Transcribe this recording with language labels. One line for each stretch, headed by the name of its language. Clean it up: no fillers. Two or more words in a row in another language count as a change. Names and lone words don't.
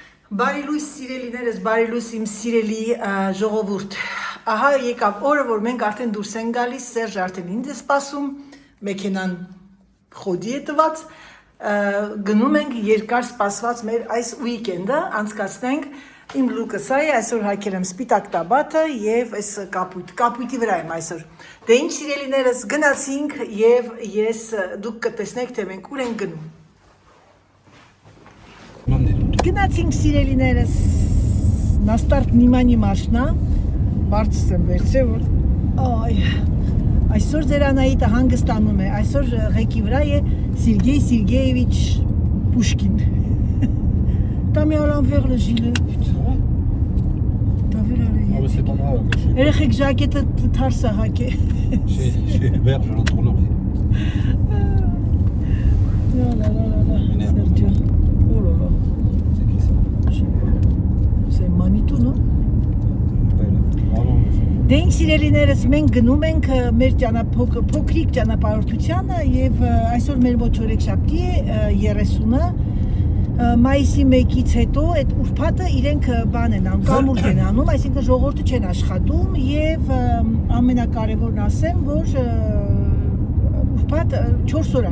Armenian: Բարի լույս սիրելիներս, բարի լույս իմ սիրելի ժողովուրդ։ Ահա եկավ օրը, որ մենք արդեն դուրս ենք գալիս, Սերժ արդեն ինձ է սպասում, մեքենան խոդի է տված, գնում ենք երկար սպասված մեր այս ուիկենդը, անցկացնենք, իմ լուկը սա է, այսօր հագել եմ սպիտակ տաբատը և այս կապույտի վրա եմ այսօր։ Դե ինչ սիրելիներս, գնացինք և դուք կտեսնեք, թե մենք ուր ենք գնում։ Գնացինք սիրելիներս,
Russian: на старт внимание машина,
Armenian: բարձր եմ վերցրել, որ այսօր ձեր Անահիտը հանգստանում է, այսօր ղեկի վրա է Սերգեյ Սերգեևիչ Պուշկին։
French: T'as mis à l'envers le gilet. T'as vu là les... Ah mais c'est pas grave.
Armenian: Երեխեք ժակետը թարս է հագե։
French: Chez Hubert, je retournerai. Là, Sergio. Oh là là. C'est qui ça? Je sais pas. C'est Manitou, non?
Armenian: Դե ինչ սիրելիներս, մենք գնում ենք մեր փոքրիկ ճանապարհորդությանը եւ այսօր մեր մոտ չորեքշաբթի է 30-ը մայիսի 1-ից հետո այդ ուրբաթը իրենք բան են անում, կամուրջ են անում, այսինքն ժողովուրդը չեն աշխատում եւ ամենակարևորն ասեմ, որ ուրբաթ 4 օր է